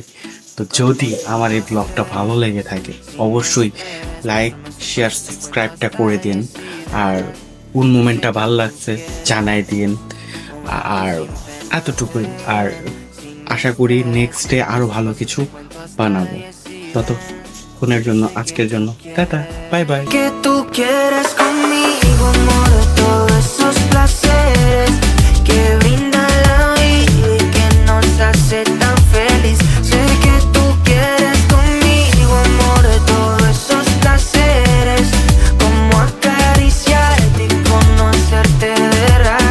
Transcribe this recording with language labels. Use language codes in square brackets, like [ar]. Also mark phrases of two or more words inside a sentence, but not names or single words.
[bn] তো যদি আমার এই ব্লগটা ভালো লেগে থাকে অবশ্যই [en] like share subscribeটা [bn] করে দিন, আর কোন মোমেন্টটা ভালো লাগছে জানাই দিন, আর এতটুকুই। আর আশা করি [en] next day [bn] আরো ভালো কিছু বানাবো। ততক্ষণের জন্য আজকের জন্য টাটা, [en] bye bye. [es] Que tú quieres conmigo, amor, todos esos placeres que brinda la vida y que nos hace tan feliz. Sé que tú quieres conmigo, amor, todos esos placeres, como acariciarte y conocerte de raíz.